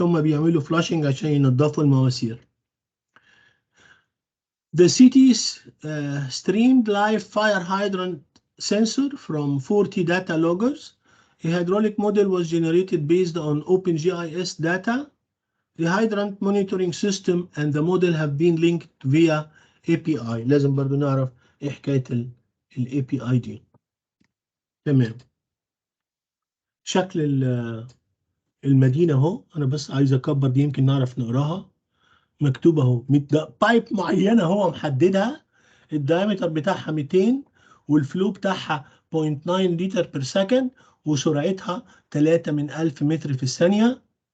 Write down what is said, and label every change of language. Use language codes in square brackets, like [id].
[ar] هم بيعملوا flushing عشان ينظفوا المواسير. [en] The city's streamed live fire hydrant sensor from 40 data loggers. A hydraulic model was generated based on OpenGIS data. The hydrant monitoring system and the model have been linked via API. [ar] لازم برضو نعرف ايه حكاية ال API دي. تمام. شكل المدينة اهو. انا بس عايز اكبر دي يمكن نعرف نقراها. مكتوب اهو بايب معينة هو محددها، الدايمتر بتاعها 200 والفلو بتاعها 0.9 لتر بير سكند وسرعتها 3 من 1000 متر في الثانية.